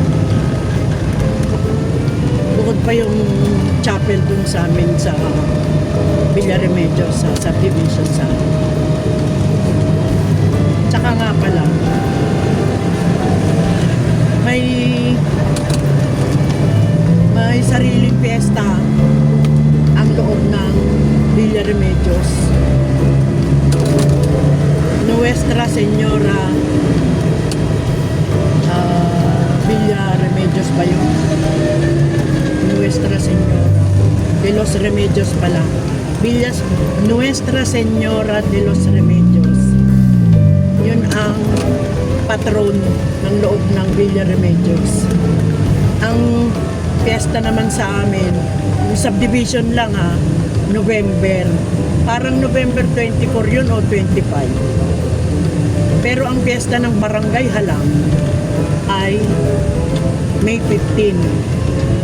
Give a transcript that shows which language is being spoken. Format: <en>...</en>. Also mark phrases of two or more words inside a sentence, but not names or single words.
<tl>Bukod pa yung chapel dun sa amin sa Villaremedios, sa subdivision sa tsaka nga pala may sariling piyesta ang loob ng Villaremedios. Nuestra Señora Villaremedios ba yun? Nuestra Señora de los Remedios pala. Nuestra Señora de los Remedios. Yun ang patron ng loob ng Villaremedios. Ang fiesta naman sa amin, yung subdivision lang November. Parang November 24 yun o 25. Pero ang fiesta ng Barangay Halang ay May 15.</tl>